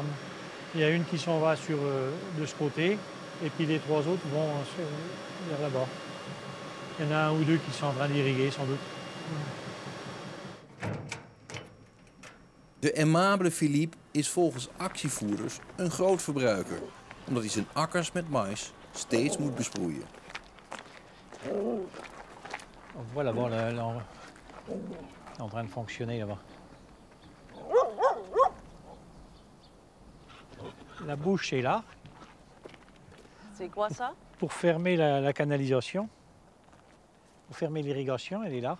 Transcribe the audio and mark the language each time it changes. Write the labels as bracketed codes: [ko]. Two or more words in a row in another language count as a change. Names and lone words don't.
[fr] Il y a une qui s'en va de ce côté, et puis les 3 autres vont vers là-bas. Il y en a 1 ou 2 qui sont en train d'irriguer, sans doute. [nl] De aimable Philippe is volgens actievoerders een groot verbruiker, omdat hij zijn akkers met mais steeds moet besproeien. [fr] Voilà, bon, en train de fonctionner là-bas. La bouche est là. C'est quoi ça? Pour fermer la canalisation, pour fermer l'irrigation, elle est là.